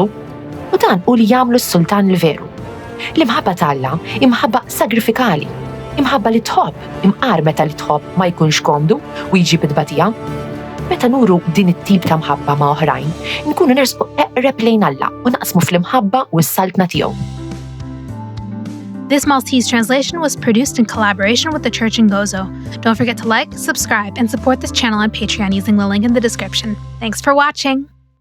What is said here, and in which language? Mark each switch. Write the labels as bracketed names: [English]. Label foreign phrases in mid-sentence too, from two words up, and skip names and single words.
[Maltese] U dan hu li jagħmlu s-sultan il-veru. L-imħabba ta' Alla imħabba sagrifikali, imħabba li tħobb imqar meta li tħobb ma jkunx komdu u jiġi bidbatija. Meta nuru din it-tip ta' mħabba ma' oħrajn, nkunu nersqu eqreb lejn Alla u naqsmu fl-imħabba u s-saltna tiegħu. [English] This Maltese translation was produced in collaboration with the Church in Gozo. Don't forget to like, subscribe, and support this channel on Patreon using the link in the description. Thanks for watching!